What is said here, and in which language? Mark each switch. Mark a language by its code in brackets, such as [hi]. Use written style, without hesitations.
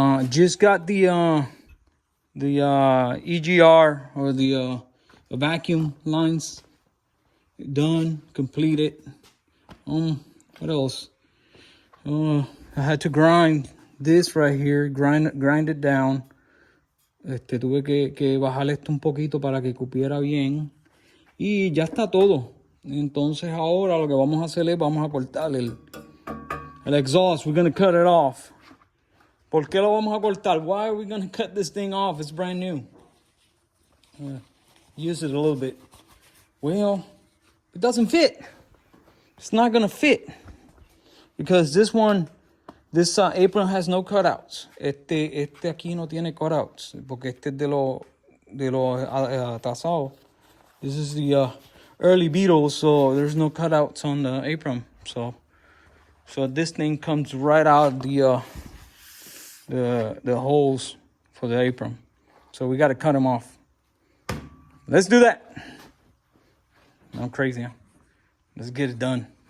[en] Just got the EGR, or the vacuum lines done, completed. What else? I had to grind this right here, grind it down. [es] Tuve que bajar esto un poquito para que cupiera bien. Y ya está todo. Entonces ahora lo que vamos a hacer es vamos a cortar el exhaust. [en] We're going to cut it off. [es] ¿Por qué lo vamos a cortar? [en] Why are we going to cut this thing off? It's brand new. Use it a little bit. Well, it doesn't fit. It's not going to fit. Because this apron has no cutouts. [es] Este aquí no tiene cutouts. Porque este es de lo atrasado. [en] This is the early Beetles, so there's no cutouts on the apron. So this thing comes right out the holes for the apron. So we got to cut them off. Let's do that. I'm crazy, huh? Let's get it done.